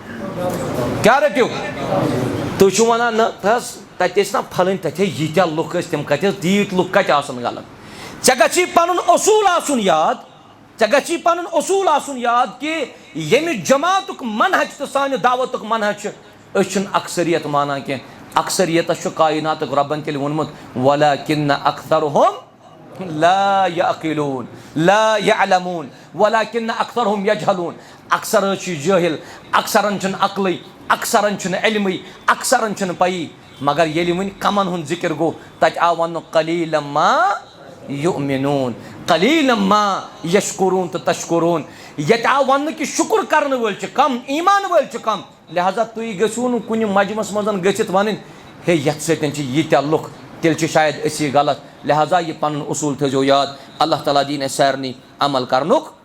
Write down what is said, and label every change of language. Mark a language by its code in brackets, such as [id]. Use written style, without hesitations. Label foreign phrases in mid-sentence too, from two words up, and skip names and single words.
[ks] کیٛاہ رٔٹِو تُہۍ چھِو ونان نہ حظ تتہِ ٲسۍ نا پھلٲنۍ تتہِ ییٖتیاہ لُکھ ٲسۍ تِم کتہِ ٲسۍ تیٖتۍ لُکھ کتہِ آسان غلط ژےٚ گژھی پنُن اصوٗل آسُن یاد ژےٚ گژھی پنُن اصوٗل آسُن یاد کہِ ییٚمہِ جماعتُک منہج تہٕ سانہِ دعوتُک منہج چھُ أسۍ چھِنہٕ اکثریت مانان کینٛہہ اکثریتس چھُ کایناتُک رۄبن تیٚلہِ ووٚنمُت [ar] ولٰكِنَّ أَكْثَرَهُمْ لَا يَعْقِلُونَ لَا يَعْلَمُونَ وَلَٰكِنَّ أَكْثَرَهُمْ يَجْهَلُونَ [ks] اکثر حظ چھِ جٲہِل اکثرن چھُنہٕ عقلٕے اکثرن چھُنہٕ علمٕے اکثرن چھُنہٕ پیی مگر ییٚلہِ وۄنۍ کمن ہُنٛد ذِکر گوٚو تتہِ آو وننہٕ [ar] قلیٖلًا ما یُؤمنوٗن قلیٖلًا ما یشکُروٗن [ks] تہٕ تشکُروٗن ییٚتہِ آو وننہٕ کہِ شُکُر کرنہٕ وٲلۍ چھِ کم ایمان وٲلۍ چھِ کم لہٰذا تُہۍ گٔژھِو نہٕ کُنہِ مجمس منٛز گٔژھِتھ ونٕنۍ ہے یتھ سۭتۍ چھِ ییٖتیاہ لُکھ تیٚلہِ چھِ شاید أسی غلط لہٰذا یہِ پنُن اصوٗل تھٲیزیو یاد اللہ تعالیٰ دِیِنۍ اَسہِ سارنٕے عمل کرنُک